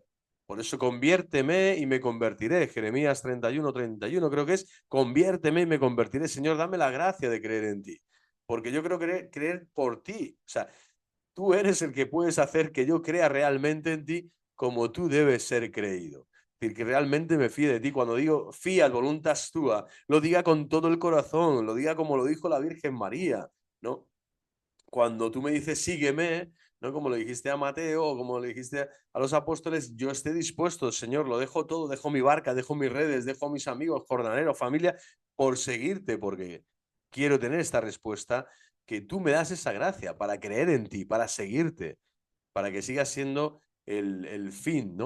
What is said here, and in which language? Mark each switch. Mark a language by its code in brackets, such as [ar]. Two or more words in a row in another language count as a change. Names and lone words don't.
[es] Por eso conviérteme y me convertiré. Jeremías 31, creo que es, conviérteme y me convertiré. Señor, dame la gracia de creer en ti. Porque yo creo creer por ti. O sea, tú eres el que puedes hacer que yo crea realmente en ti como tú debes ser creído. Es decir, que realmente me fíe de ti. Cuando digo [la] fiat voluntas tua, [es] lo diga con todo el corazón, lo diga como lo dijo la Virgen María, ¿no? Cuando tú me dices sígueme, ¿no? Como le dijiste a Mateo o como le dijiste a los apóstoles, yo esté dispuesto, Señor, lo dejo todo, dejo mi barca, dejo mis redes, dejo a mis amigos, jornaleros, familia, por seguirte, porque quiero tener esta respuesta, que tú me das esa gracia para creer en ti, para seguirte, para que sigas siendo el fin, ¿no?